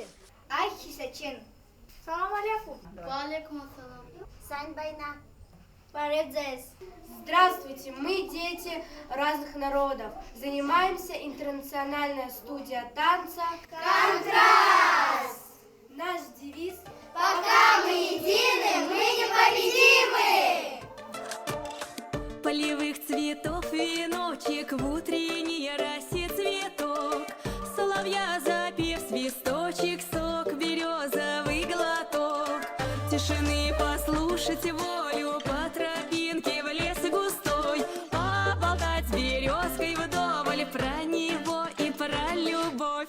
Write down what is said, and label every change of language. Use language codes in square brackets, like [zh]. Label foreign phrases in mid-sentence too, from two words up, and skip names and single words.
[ar] Ай, Хисачин. سلام عليكم. وعليكم السلام. [mn] Сань Байна. Паредзес. [ru] Здравствуйте, мы дети разных народов. Занимаемся интернациональная студия танца Контраст! Наш девиз Пока мы едины, мы непобедимы! Полевых цветов веночек, в утренней росе цветок, соловья запев свисточек, сок березовый глоток, тишины послушать волю, по тропинке в лес густой, поболтать с березкой вдоволь про него и про любовь.